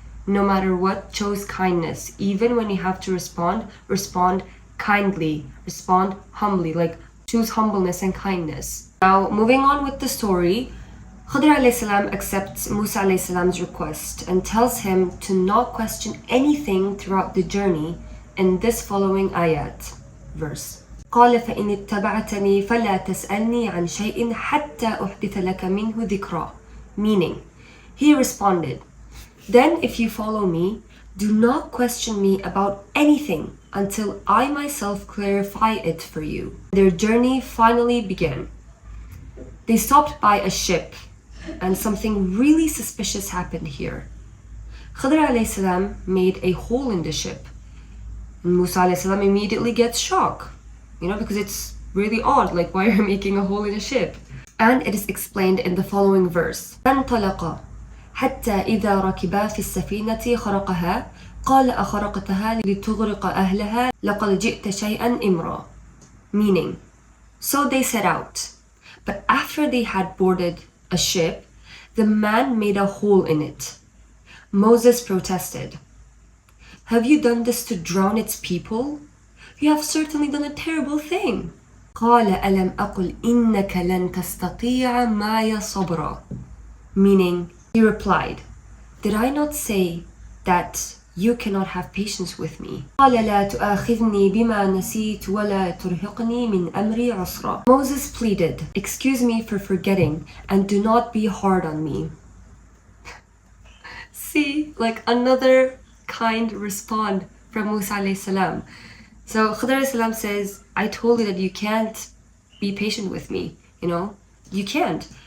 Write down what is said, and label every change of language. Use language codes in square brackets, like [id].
[en] No matter what, chose kindness. Even when you have to respond kindly, respond humbly, like choose humbleness and kindness. Now, moving on with the story, Khidr alayhi salam accepts Musa alayhi salam's request and tells him to not question anything throughout the journey in this following ayat, verse. [ar] قال فإن اتبعتني فلا تسألني عن شيء حتى أحدث لك منه ذكرى. [en] Meaning, he responded, then if you follow me, do not question me about anything until I myself clarify it for you. Their journey finally began. They stopped by a ship, and something really suspicious happened here. Khidr alayhi salam made a hole in the ship. And Musa alayhi salam immediately gets shocked, you know, because it's really odd, like why are you making a hole in a ship? And it is explained in the following verse. [ar] فانطلقا حتى إذا ركبا في السفينة خرقها قال أخرقتها لتغرق أهلها لقد جئت شيئا إمرا. [en] Meaning, so they set out, but after they had boarded a ship, the man made a hole in it. Moses protested, have you done this to drown its people? You have certainly done a terrible thing. [ar] قال ألم أقل إنك لن تستطيع معي صبرا. [en] Meaning, he replied, did I not say that you cannot have patience with me? [ar] قال لا تؤاخذني بما نسيت ولا ترهقني من أمري عسرا. [en] Moses pleaded, excuse me for forgetting and do not be hard on me. See, like another kind respond from Musa alayhi salam. So Khidr alayhi salam says, I told you that you can't be patient with me, you know? You can't.